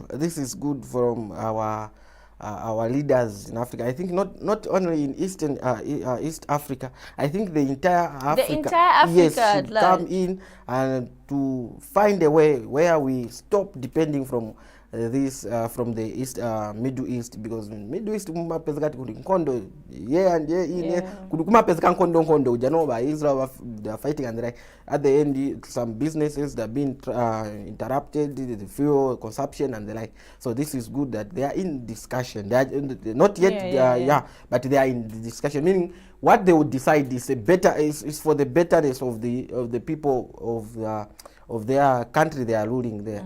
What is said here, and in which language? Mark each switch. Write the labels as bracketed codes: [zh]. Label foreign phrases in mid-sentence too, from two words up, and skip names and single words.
[en] This is good from our leaders in Africa. I think not only in East Africa. I think the entire Africa, yes, should come in and to find a way where we stop depending from from the Middle East, because in Middle East [ny] kumapezeka nkondo kumapezeka nkondo Janova, [en] Israel, they are fighting, and at the end some businesses that are being interrupted, the fuel consumption and the like. So this is good that they are in discussion. They are not yet but they are in the discussion, meaning what they would decide is is for the betterness of the people of their country they are ruling there.